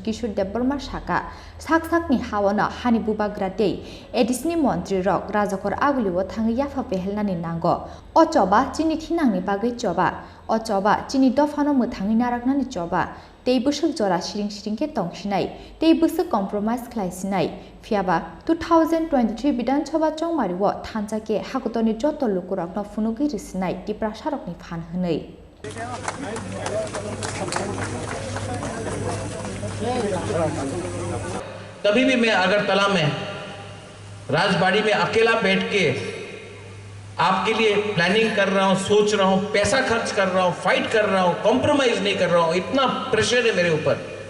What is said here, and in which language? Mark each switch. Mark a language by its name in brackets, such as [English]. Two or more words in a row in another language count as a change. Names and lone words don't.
[Kok Borok] Kishore Debarma saka sakni hawana hanibuba grate Edisni Montri Rock Rajakor aguliwo thangai yafa pehelnani nango o choba chini thinangni bagai choba o choba chini dofano muthangi naraknani choba tei busuk jora siring ke tongsinai tei busuk compromise khlaisinai phiaba 2023 bidan choba chongmariwo thanjake hakutoni joto lukurokno funugi risinai tiprasarokni phan hwnei [Hindi] कभी भी मैं अगरतला में राजबाड़ी में अकेला बैठ के आपके लिए प्लानिंग कर रहा हूं, सोच रहा हूं, पैसा खर्च कर रहा हूं, फाइट कर रहा हूं, कॉम्प्रोमाइज नहीं कर रहा हूं, इतना प्रेशर है मेरे ऊपर।